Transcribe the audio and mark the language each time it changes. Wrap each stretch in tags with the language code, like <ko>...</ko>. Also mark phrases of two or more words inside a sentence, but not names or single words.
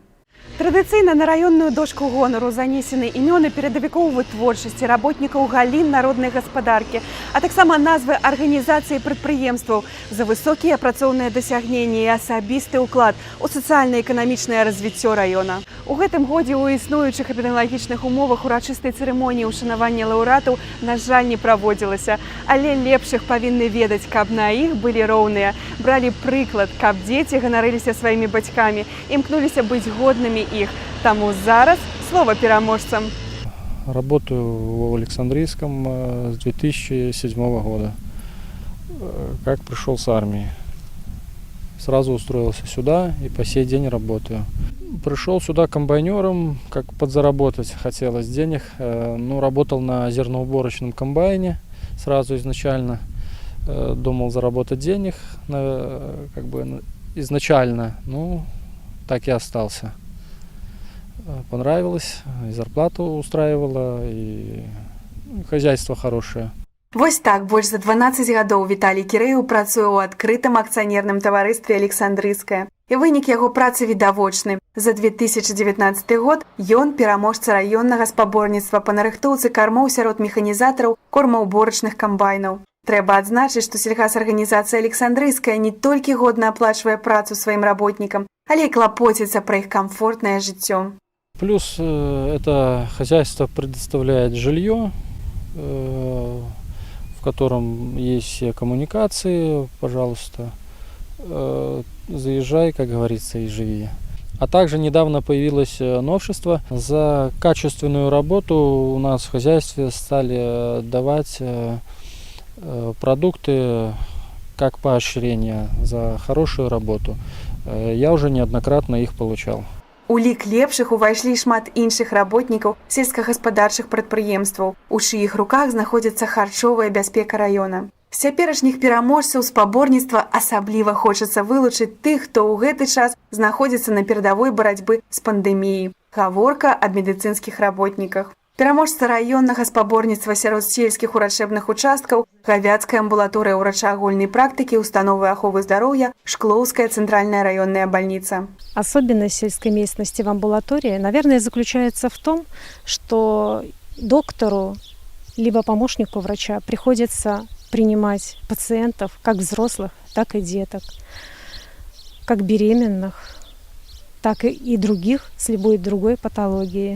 <be>Традыцыйна на раённую дошку гонару занесены імёны перадавікоў вытворчасці, работнікаў галін народнай гаспадаркі, а таксама назвы арганізацый і прадпрыемстваў за высокія працоўныя дасягненні і асабісты ўклад у сацыяльна-эканамічнае развіццё раёна. У гэтым годзе ў існуючых эпідэміялагічных умовах урачыстай цырымоніі ўшанавання лаўрэатаў, на жаль, не праводзілася, але лепшых павінны ведаць, каб на іх былі роўныя, бралі прыклад, каб дзеці ганарыліся сваімі бацькамі, імкнуліся быць годнымі их.</be> <uk>Тому зараз слово переможцам.</uk> <ru>Работаю в Александрийском с 2007 года. Как пришел с армии. Сразу устроился сюда и по сей день работаю. Пришел сюда комбайнером, как подзаработать хотелось денег. Ну, работал на зерноуборочном комбайне сразу изначально. Думал заработать денег как бы изначально. Ну, так и остался. Понравилось, и зарплату устраивала, и хозяйство хорошее.</ru> <be>Вось так больш за 12 гадоў Віталій Кірэеў працуе ў адкрытым акцыянерным таварыстве «Александрыйскае». І вынік яго працы відавочны. За 2019 год ён пераможца раённага спаборніцтва па нарыхтоўцы кармоў сярод механізатараў кормаўборачных камбайнаў. Трэба адзначыць, што сельгасарганізацыя «Александрыйская» не толькі годна аплачвае працу сваім работнікам, але і клапоціцца пра іх камфортнае жыццё.</be> <ru>Плюс это хозяйство предоставляет жилье, в котором есть все коммуникации, пожалуйста, заезжай, как говорится, и живи. А также недавно появилось новшество. За качественную работу у нас в хозяйстве стали давать продукты как поощрение за хорошую работу. Я уже неоднократно их получал.</ru> <be>У лік лепшых увайшлі шмат іншых работнікаў сельскагаспадарчых прадпрыемстваў, у чыіх руках знаходзіцца харчовая бяспека раёна. З цяперашніх пераможцаў спаборніцтва асабліва хочацца вылучыць тых, хто ў гэты час знаходзіцца на перадавой барацьбы з пандэміяй. Гаворка аб медыцынскіх работніках. Пераможца раённага спаборніцтва сярод сельскіх урачэбных участкаў, Гавяцкая амбулаторыя ўрача агульнай практыкі, установы аховы здароўя, Шклоўская</be> <ru>центральная районная больница. Особенность сельской местности в амбулатории, наверное, заключается в том, что доктору либо помощнику врача приходится принимать пациентов, как взрослых, так и деток, как беременных, так и других с любой другой патологией.</ru>